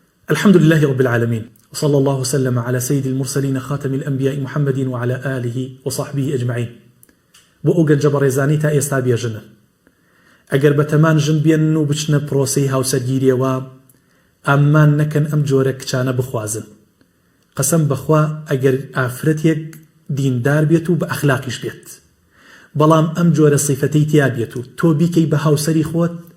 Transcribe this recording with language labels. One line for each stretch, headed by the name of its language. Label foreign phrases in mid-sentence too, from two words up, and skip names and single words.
Arabic: الحمد لله رب العالمين وصلى الله وسلم على سيد المرسلين خاتم الأنبياء محمد وعلى آله وصحبه أجمعين
Central Kurdish: بۆ جبريزاني تا ئێستا بێژنن ئەگەر بەتەمان ژن بێنن و بچنە پرۆسەی هاوسەرگیریەوە ئامان نەکەن ئەم جۆرە کچانە بخوازن قەسەم بەخوا ئەگەر ئافرەتێک دیندار بێت و بە ئەخلاقیش بێت بەڵام ئەم جۆرە صیفەتەی تیا بێت و تۆ بیکەی بە هاوسەری خۆت